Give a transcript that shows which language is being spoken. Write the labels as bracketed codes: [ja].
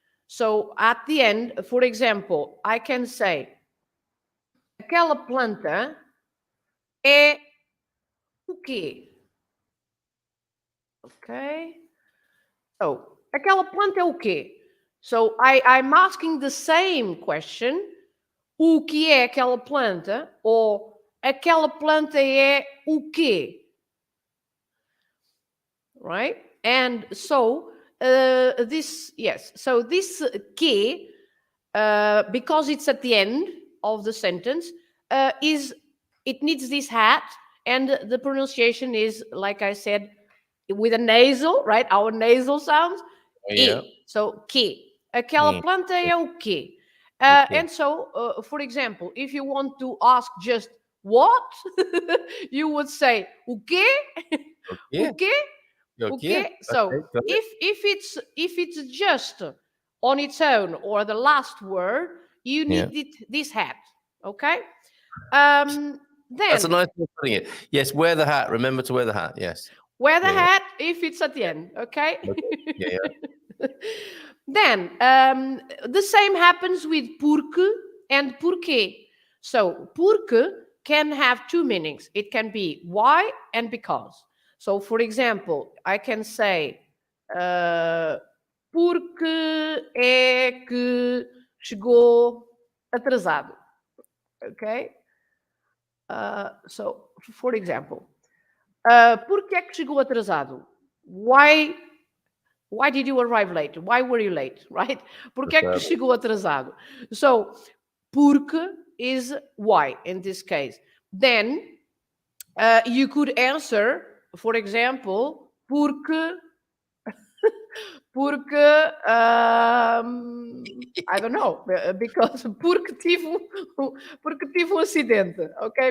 [en] So at the end, for example, I can say [pt] aquela planta é o quê? [en] Okay. [pt] So aquela planta é o quê? [en] So I'm asking the same question. [pt] O que é aquela planta? Ou aquela planta é o quê? [en] Right? And so this, yes. So this que, because it's at the end of the sentence, it needs this hat, and the pronunciation is, like I said, with a nasal, right? Our nasal sounds. Yeah. [pt] So que. Aquela planta é o quê? [en] And so, for example, if you want to ask just what, you would say [pt] o quê? O quê? [en] Okay. So if it's just on its own or the last word, you need this hat. Okay. Then that's a nice way of putting it. Yes, wear the hat. Remember to wear the hat. Yes. Wear the hat if it's at the end. Okay. Yeah. Then the same happens with porque and porquê. So porque can have two meanings. It can be why and because. So, for example, I can say [pt] porque é que chegou atrasado. [en] Okay? So, for example, [pt] porque é que chegou atrasado? [en] Why did you arrive late? Why were you late? Right? [pt] Porque é que chegou atrasado? [en] So, porque is why in this case. Then you could answer, for example, porque I don't know, because [pt] porque tive acidente, [en] okay?